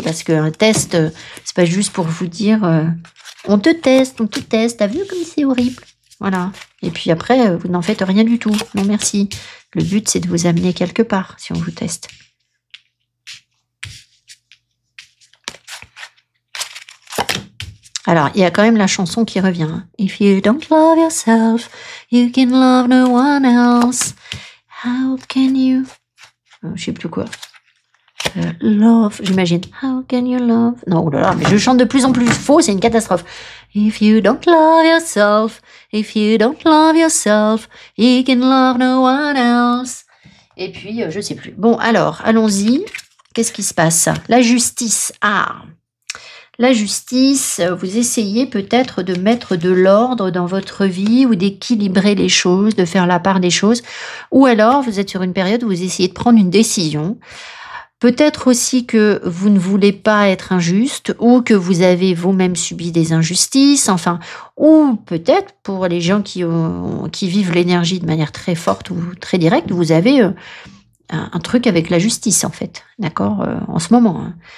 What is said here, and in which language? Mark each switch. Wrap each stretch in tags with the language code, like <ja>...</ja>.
<fr>Parce qu'un test, c'est pas juste pour vous dire on te teste, t'as vu comme c'est horrible? Voilà. Et puis après, vous n'en faites rien du tout. Non, merci. Le but, c'est de vous amener quelque part, si on vous teste. Alors, il y a quand même la chanson qui revient. Hein.</fr> <en>If you don't love yourself, you can love no one else. How can you...</en> <fr>je sais plus quoi.</fr> <en>Love,</en> <fr>j'imagine.</fr> <en>How can you love...</en> <fr>Non, oh là là, mais je chante de plus en plus faux, c'est une catastrophe.</fr> <en>If you don't love yourself, if you don't love yourself, you can love no one else.</en> <fr>Et puis, je sais plus. Bon, alors, allons-y. Qu'est-ce qui se passe? La justice. Ah, la justice, vous essayez peut-être de mettre de l'ordre dans votre vie ou d'équilibrer les choses, de faire la part des choses. Ou alors, vous êtes sur une période où vous essayez de prendre une décision. Peut-être aussi que vous ne voulez pas être injuste, ou que vous avez vous-même subi des injustices, enfin, ou peut-être pour les gens qui vivent l'énergie de manière très forte ou très directe, vous avez un truc avec la justice, en fait, d'accord, en ce moment, hein.</fr>